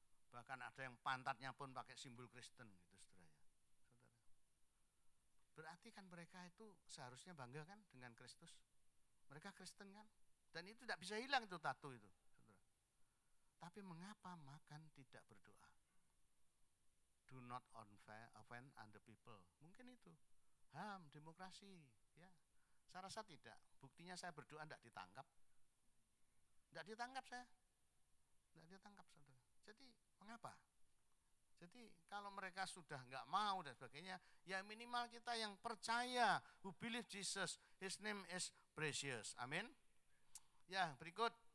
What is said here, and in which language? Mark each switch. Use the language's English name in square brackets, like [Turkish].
[Indonesian] Bahkan ada yang pantatnya pun pakai simbol Kristen gitu, saudara ya. Saudara. Berarti kan mereka itu seharusnya bangga kan dengan Kristus. Mereka Kristen kan? Dan itu tidak bisa hilang itu tato itu, saudara. Tapi mengapa makan tidak berdoa? [English] Do not offend other people. [Indonesian] Mungkin itu. HAM, demokrasi, ya. Saya rasa tidak. Buktinya saya berdoa tidak ditangkap. Tidak ditangkap saya. Tidak ditangkap, saudara. Jadi mengapa? Jadi kalau mereka sudah enggak mau dan sebagainya, ya minimal kita yang percaya, [English] who believe Jesus, his name is precious. [Indonesian] Amin. Ya, berikut.